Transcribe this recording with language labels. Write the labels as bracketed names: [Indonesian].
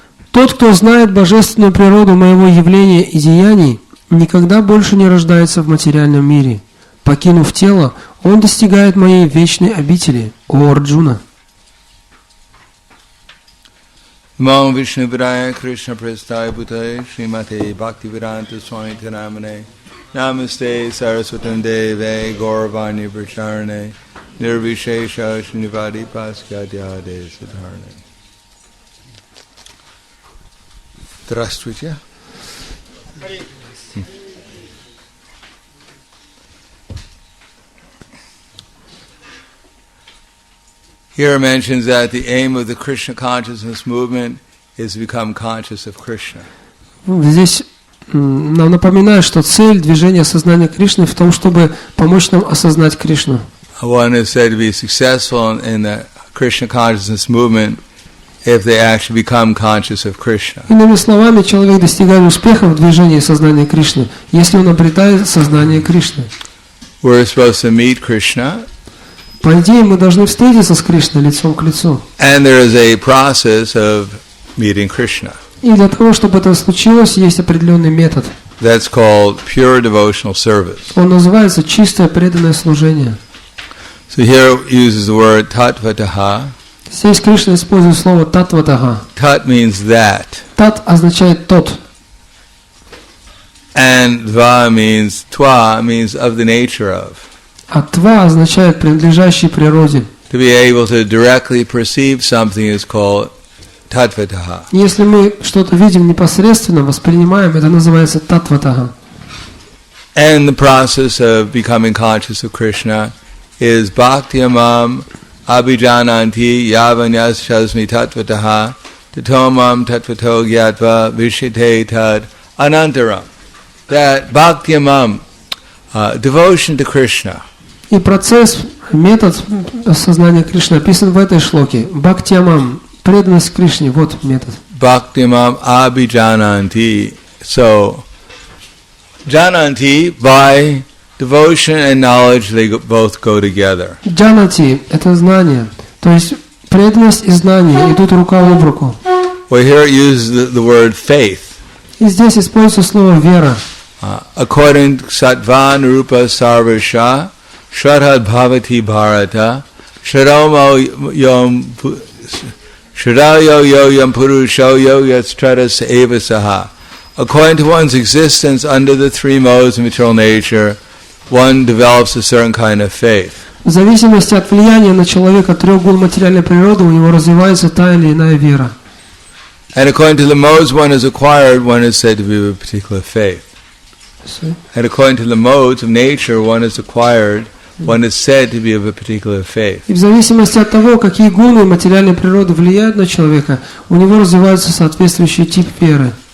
[Russian] Тот, кто знает божественную природу моего явления и деяний, никогда больше не рождается в материальном мире. Покинув тело, он достигает моей вечной обители, о Арджуна. [Sanskrit] Нamo Вишнуджаной Кришна Прабхупадой Шримати Бхактиведантой Свами Прабхупадой Намасте Saraswatam Deve Gauravani Pracharane Nirvishesha Srinivadi Paskyadyade Siddharne. [Russian] Здравствуйте. [English] here it mentions that the aim of the Krishna consciousness movement is to become conscious of Krishna. [Russian] Здесь нам напоминает, что цель движения сознания Кришны в том, чтобы помочь нам осознать Кришну. [English] One is said to be successful in the Krishna consciousness movement if they actually become conscious of Krishna. [Russian] Иными словами, человек достигает успеха в движении сознания Кришны, если он обретает сознание Кришны. [English] We're supposed to meet Krishna. [Russian] По идее, мы должны встретиться с Кришной лицом к лицу. [English] And there is a process of meeting Krishna. [Russian] И для того, чтобы это случилось, есть определенный метод. [English] That's called pure devotional service. [Russian] Он называется чистое преданное служение. [English] So here it uses the word tatvataha. [Russian] Здесь Кришна использует слово татватага. [English] Tat means that. [Russian] Тат означает тот. [English] And va means twa, means of the nature of. [Russian] А тва означает принадлежащий природе. [English] To be able to directly perceive something is called tatvataha. [Russian] Если мы что-то видим непосредственно, воспринимаем, это называется татватага. [English] And the process of becoming conscious of Krishna is [Sanskrit] bhaktyamam abhijananti yavanyas shasmi tatvataha tatomam tatvato gyatva vishite tad anantaram. [English] That bhaktyamam, devotion to Krishna. [Russian] И процесс, метод осознания Кришны описан в этой шлоке. Бхактиамам, преданность Кришне, вот метод. [Sanskrit] Bhaktyamam abhijananti. [English] So, jananti, by devotion and knowledge, they both go together. [Russian] Джанати – это знание. То есть преданность и знание идут рука об руку. [English] Well, here it uses the word faith. [Russian] И здесь используется слово «вера». [English] According to [Sanskrit] Sattvan Rupa Sarvasha, Shradha Bhavati Bharata, Shradomo Yom Shradoyo Yom Purusho Yo Yatstratas Eva Saha. [English] According to one's existence under the three modes of material nature, one develops a certain kind of faith. [Russian] В зависимости от влияния на человека трех гун материальной природы у него развивается та или иная вера. [English] And according to the modes one has acquired, one is said to be of a particular faith. And according to the modes of nature one is acquired, one is said to be of a particular faith. [Russian] И в зависимости от того, какие гуны материальной природы влияют на человека, у него развивается соответствующий тип веры.